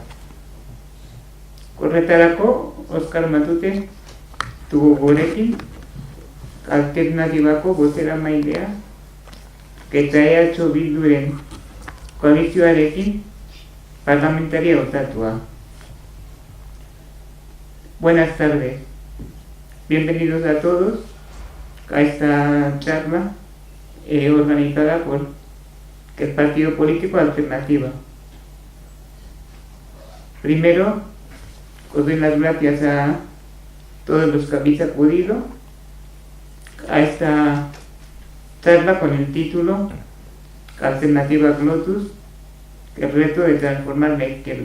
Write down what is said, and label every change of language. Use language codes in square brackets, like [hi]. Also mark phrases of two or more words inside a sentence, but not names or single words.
[eu] Horretarako, Oskar Matute dugu gurekin, alternatibako bozeramailea eta EH Bilduren koalizioarekin parlamentaria hautatua. [es] Buenas tardes, bienvenidos a todos a esta charla organizada por el Partido Político Alternativa. Primero, os doy las gracias a todos los que habéis acudido a esta charla con el título Alternativa Glotus, el reto de transformar la izquierda.